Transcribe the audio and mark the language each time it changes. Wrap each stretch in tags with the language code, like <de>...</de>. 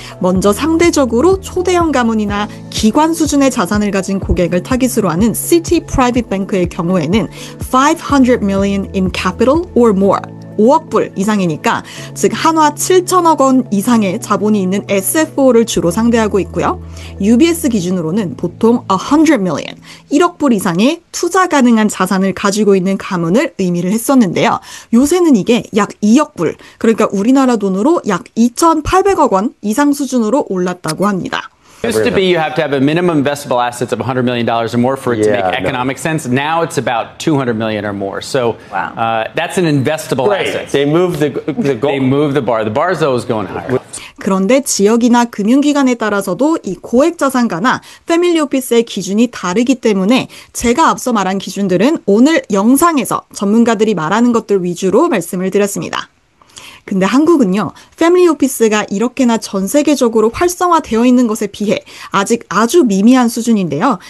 <ko>먼저 상대적으로 초대형 가문이나 기관 수준의 자산을 가진 고객을 타깃으로 하는 Citi Private Bank의 경우에는</ko> <en>500 million in capital or more</en> <ko>5억 불 이상이니까 즉 한화 7천억 원 이상의 자본이 있는 SFO를 주로 상대하고 있고요. UBS 기준으로는 보통 100 million, 1억 불 이상의 투자 가능한 자산을 가지고 있는 가문을 의미를 했었는데요. 요새는 이게 약 2억 불, 그러니까 우리나라 돈으로 약 2,800억 원 이상 수준으로 올랐다고 합니다.</ko> <en>Used to be you have to have a minimum investable assets of $100 million or more for it to make economic sense. Now it's about $200 million or more. So that's an investable asset. They move the goal. They move the bar. The bar is always going higher.</en> <ko>그런데 지역이나 금융기관에 따라서도 이 고액 자산가나 패밀리 오피스의 기준이 다르기 때문에 제가 앞서 말한 기준들은 오늘 영상에서 전문가들이 말하는 것들 위주로 말씀을 드렸습니다. 근데 한국은요, 패밀리 오피스가 이렇게나 전 세계적으로 활성화되어 있는 것에 비해 아직 아주 미미한 수준인데요.</ko>